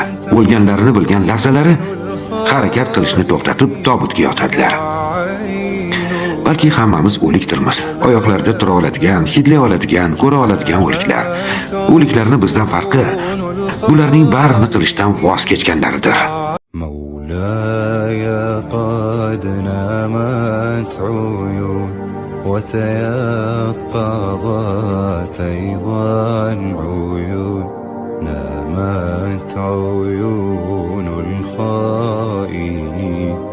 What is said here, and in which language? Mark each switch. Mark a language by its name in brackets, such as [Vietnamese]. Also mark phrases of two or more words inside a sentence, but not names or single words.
[Uzbek] O'lganlarni bilgan lahzalari harakat qilishni to'xtatib, tobutga yotadilar. Balki hammamiz o'likdirmiz. Oyoqlarda tura oladigan, hidlay oladigan, ko'ra oladigan o'liklar. O'liklarni bizdan farqi bularning barini qilishdan voz kechganlaridir. [Arabic] قد نامت عيون وتيقظت أيضا عيون نامت عيون الخائنين